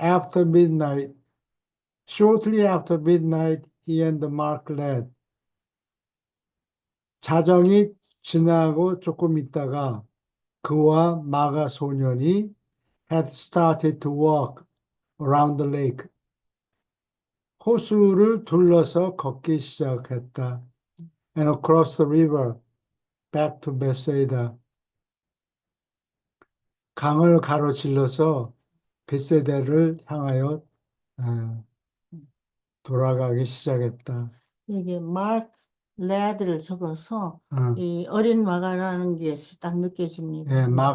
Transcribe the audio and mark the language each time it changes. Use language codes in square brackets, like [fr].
[en] After midnight, shortly after midnight, he and Mark led. [ko] 자정이 지나고 조금 있다가 그와 마가 소년이 [en] had started to walk around the lake. [ko] 호수를 둘러서 걷기 시작했다. [en] And across the river, back to Bethsaida. [ko] 강을 가로질러서 벳세다를 향하여 돌아가기 시작했다. 이게 마크 레드를 적어서 어, 이 어린 마가라는 게 딱 느껴집니다. 예, 마크